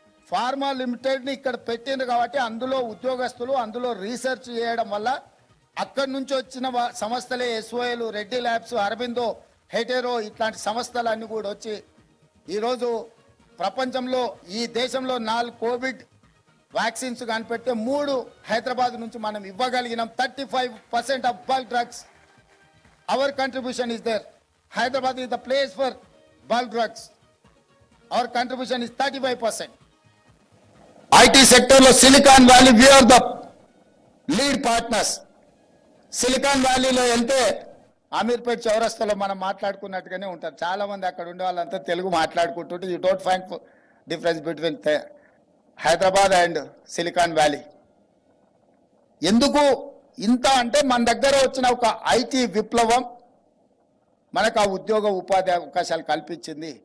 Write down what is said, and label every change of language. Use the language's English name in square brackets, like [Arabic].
[Telugu] Pharma లిమిటెడ్ని ఇక్కడ పెట్టింది కాబట్టి అందులో ఉద్యోగస్తులు అందులో రీసెర్చ్ చేయడం వల్ల అక్కడి నుంచి వచ్చిన సంస్థలే SOL, Reddy labs, Aurobindo, hetero ఇట్లాంటి సంస్థలన్నీ కూడా వచ్చి ఈరోజు ప్రపంచంలో ఈ దేశంలో 4 కోవిడ్ వ్యాక్సిన్స్ కనిపెడితే 3 హైదరాబాద్ నుంచి మనం ఇవ్వగలిగినాం. [English] 35% of bulk drugs our contribution is there. Hyderabad is the place for bulk drugs. Our contribution is 35%. IT sector lo Silicon Valley, we are the lead partners. [Telugu] Silicon Valley lo వెళ్తే అమీర్పేట్ చౌరస్తాలో మనం మాట్లాడుకున్నట్టుగానే ఉంటారు. చాలా మంది అక్కడ ఉండే వాళ్ళంతా తెలుగు మాట్లాడుకుంటుంటే [English] You don't find difference between Hyderabad and Silicon Valley. [Telugu] ఎందుకు ఇంత అంటే మన దగ్గర వచ్చిన ఒక ఐటీ విప్లవం మనకు ఆ ఉద్యోగ ఉపాధి అవకాశాలు కల్పించింది.